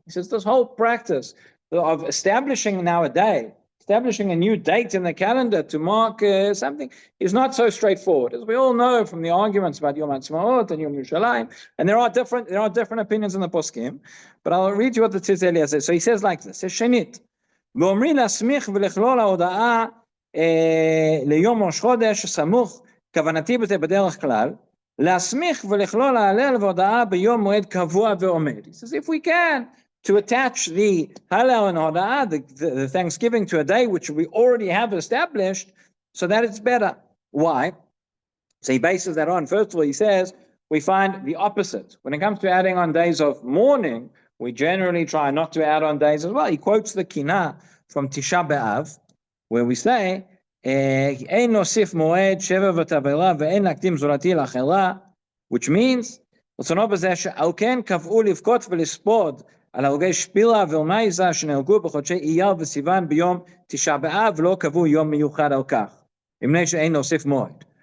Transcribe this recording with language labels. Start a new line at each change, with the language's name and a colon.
English: He says, this whole practice of establishing now a day, establishing a new date in the calendar to mark something is not so straightforward. As we all know from the arguments about Yom HaTzmaot and Yom Yerushalayim, and there are different opinions in the poskim, but I'll read you what the Tzitz Eliezer says. So he says like this, Shenit,
Hebrew: ואומרים להסמיך ולכלול ההודעה ליום ראש חודש סמוך, כוונתי בזה בדרך כלל, להסמיך ולכלול ההלל והודאה ביום מועד קבוע ועומד.
English: He says, if we can, to attach the Hallel and Hoda'ah, the Thanksgiving, to a day which we already have established, so that it's better. Why? So he bases that on. First of all, he says, we find the opposite. When it comes to adding on days of mourning, we generally try not to add on days as well. He quotes the Kinah from Tisha B'Av, where we say,
Hebrew: Ein nosif moed sheva v'tavela ve'en lakdim zorati l'achela,
English: which means,
Hebrew: רצונו בזה שעל כן קבעו לבכות ולספוד על הרוגי שפילה ואלמייזה שנהרגו בחודשי אייר וסיוון ביום תשעה באב, ולא קבעו יום מיוחד על כך, מפני שאין להוסיף מועד.